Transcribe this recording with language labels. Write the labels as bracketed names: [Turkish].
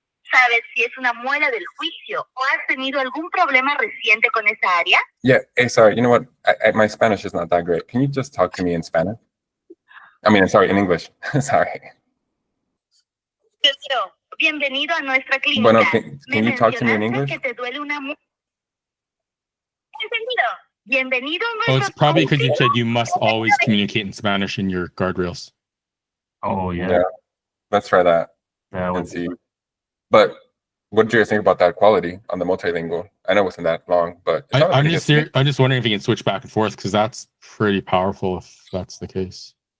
[Spanish] ¿Sabes si es una muela del juicio o has tenido algún problema reciente con esa área? [English] Yeah, hey, sorry, you know what? My Spanish is not that great. Can you just talk to me in Spanish? I mean, sorry, in English. Sorry. [Spanish] Bienvenido a nuestra clínica. [English] Bueno, can you talk to me in English? [Spanish] Que te duele una Entendido. Bienvenido a [English] Oh, [Spanish] nuestra [English] it's probably because you said you must always communicate in Spanish in your guardrails. Oh, yeah. Yeah, let's try that and see. But what did you guys think about that quality on the multilingual? I know it wasn't that long, but I'm just wondering if you can switch back and forth because that's pretty powerful if that's the case.